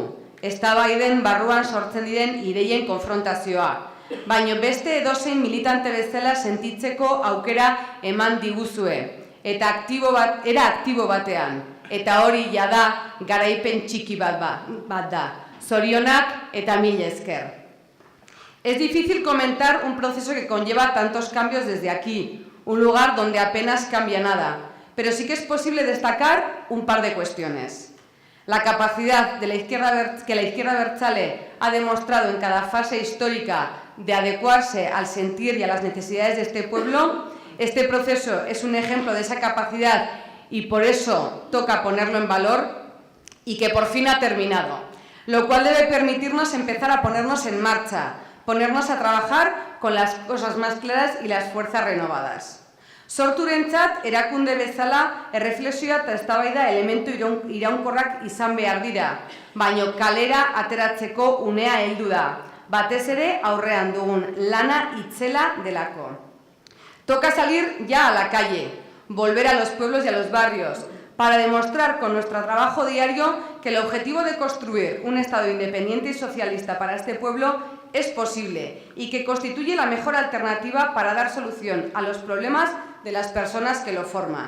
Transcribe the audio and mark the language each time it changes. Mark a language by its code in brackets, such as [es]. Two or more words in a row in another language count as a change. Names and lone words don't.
[eu] Eztabaiden barruan sortzen diren ideien konfrontazioa, baino beste edozein militante bezala sentitzeko aukera eman diguzue, eta era aktibo batean, eta hori jada garaipen txiki bat da, zorionak eta mil esker. [es] Es difícil comentar un proceso que conlleva tantos cambios desde aquí, un lugar donde apenas cambia nada, pero sí que es posible destacar un par de cuestiones. La capacidad que la izquierda abertzale ha demostrado en cada fase histórica de adecuarse al sentir y a las necesidades de este pueblo. Este proceso es un ejemplo de esa capacidad y por eso toca ponerlo en valor y que por fin ha terminado, lo cual debe permitirnos empezar a ponernos en marcha, ponernos a trabajar con las cosas más claras y las fuerzas renovadas. [eu] Sorturentzat erakunde bezala erreflexioa eta eztabaida elementu iraunkorrak izan behar dira, baino kalera ateratzeko unea heldu da, batez ere aurrean dugun lana itzela delako. [es] Toca salir ya a la calle, volver a los pueblos y a los barrios, para demostrar con nuestro trabajo diario que el objetivo de construir un Estado independiente y socialista para este pueblo es posible y que constituye la mejor alternativa para dar solución a los problemas de las personas que lo forman.